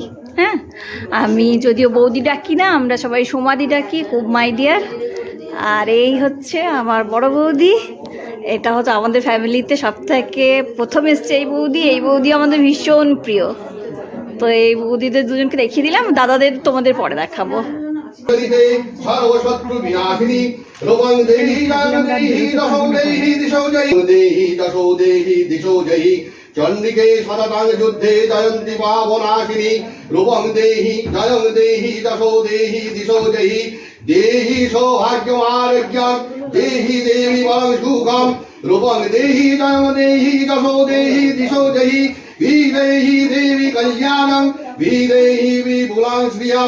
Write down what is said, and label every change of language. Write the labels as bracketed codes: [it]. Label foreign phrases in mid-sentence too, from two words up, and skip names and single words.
[bn] হ্যাঁ, আমি যদিও বৌদি ডাকি না, আমরা সবাই সমাধি ডাকি, খুব [en] my dear. [bn] আর এই হচ্ছে আমার বড় বৌদি। এটা হচ্ছে আমাদের ফ্যামিলিতে সবথেকে প্রথম এসছে এই বৌদি। এই বৌদি আমাদের ভীষণ প্রিয়। তো এই বৌদিদের দুজনকে দেখিয়ে দিলাম, দাদাদের তোমাদের পরে দেখাবো। [sa] হরিতে সর্বশত্রু বিনাশিনী রূপং দেহি জয়ং দেহি দশো দেহি দিশো জয়ী দেহি দশো দেহি দিশো জয়ী চন্ডিকে সততাং যুদ্ধে জয়ন্তি পাবনাশিনী রূপং দেহি জয়ং দেহি দশো দেহি দিশো জয়ী দেহি সৌভাগ্যমারোগ্যং দেহি দেবী বলং সুখম রূপং দেহি জয়ং দেহি দশো দেহি দিশো জয়ী বিদেহি দেবী কল্যাণং বিদেহি বিপুলাং শ্রিয়ং